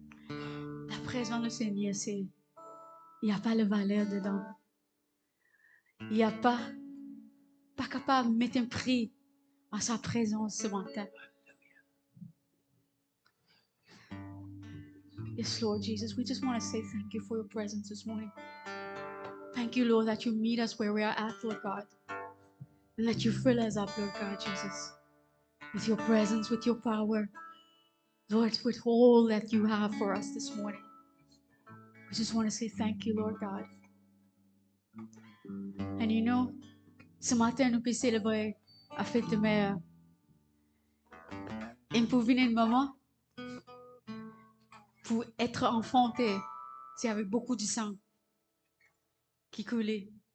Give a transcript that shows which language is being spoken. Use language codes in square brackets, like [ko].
[fr] La présence du Seigneur, c'est... Il n'y a pas de valeur dedans. Il n'y a pas capable de mettre un prix à sa présence ce matin. [en] Yes, Lord Jesus, we just want to say thank you for your presence this morning. Thank you, Lord, that you meet us where we are at, Lord God. And that you fill us up, Lord God Jesus, with your presence, with your power. Lord, with all that you have for us this morning. We just want to say thank you, Lord God. And you know, [fr] ce matin, nous pouvons célébrer la fête de mère. Et pour venir un moment, pour être enfanté, c'est avec beaucoup de sang qui coulait.